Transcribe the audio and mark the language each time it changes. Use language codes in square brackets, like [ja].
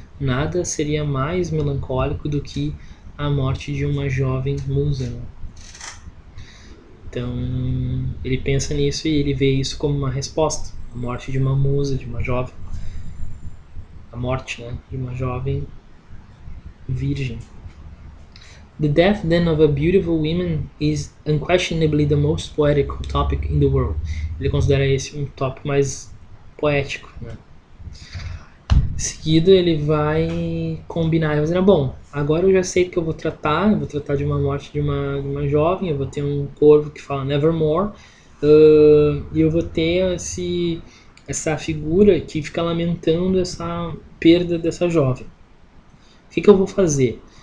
[pt] Nada seria mais melancólico do que a morte de uma jovem musa. Né? Então ele pensa nisso e ele vê isso como uma resposta, a morte de uma musa, de uma jovem, a morte, né, de uma jovem virgem. [en] The death then of a beautiful woman is unquestionably the most poetical topic in the world. [pt] Ele considera esse um tópico mais poético, né? Em seguida ele vai combinar, ele vai dizer, bom, agora eu já sei que eu vou tratar de uma morte de uma jovem, eu vou ter um corvo que fala Nevermore, e eu vou ter essa figura que fica lamentando essa perda dessa jovem. O que eu vou fazer?